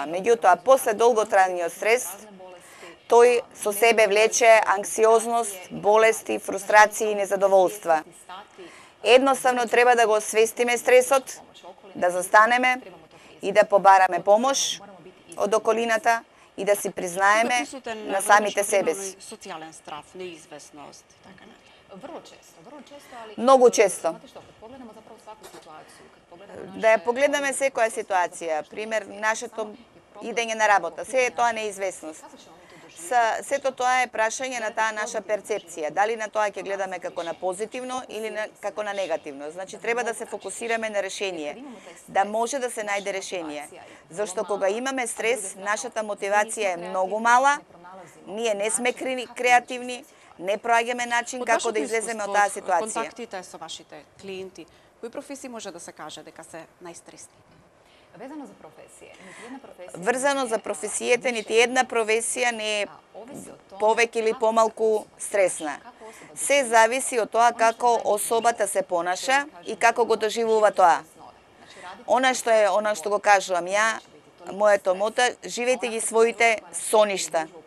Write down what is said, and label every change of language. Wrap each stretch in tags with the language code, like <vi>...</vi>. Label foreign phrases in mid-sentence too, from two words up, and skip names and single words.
<mk>Меѓутоа, после долготрајниот стрес, тој со себе влече анксиозност, болести, фрустрации и незадоволства. Едноставно треба да го освестиме стресот, да застанеме и да побараме помош од околината и да си признаеме на самите себе си. Социјален страв, неизвестност, така не.</mk> <hr>Vrlo često, ali...</hr> <mk>Многу често.</mk> <hr>Znate što, kad pogledamo zapravo svaku situaciju, kad pogledamo naše...</hr> <mk>Да ја погледаме секоја ситуација, пример, нашето идење на работа, се е тоа неизвестност. Сето тоа е прашање на таа наша перцепција. Дали на тоа ќе гледаме како на позитивно или како на негативно. Значи, треба да се фокусираме на решение, да може да се најде решение. Зашто кога имаме стрес, нашата мотивација е многу мала, ние не сме креативни, не проаѓаме начин како да излеземе од таа ситуација. Контактите со вашите клиенти, кои професии може да се каже дека се најстресни?</mk> <hr>Vezano za profesije, niti jedna profesija...</hr> <mk>Врзано за професијите, нити една професија не е повеќе или помалку стресна. Се зависи од тоа како особата се понаша и како го доживува тоа. Она што го кажувам ја, моето мото, живејте ги своите соништа.</mk>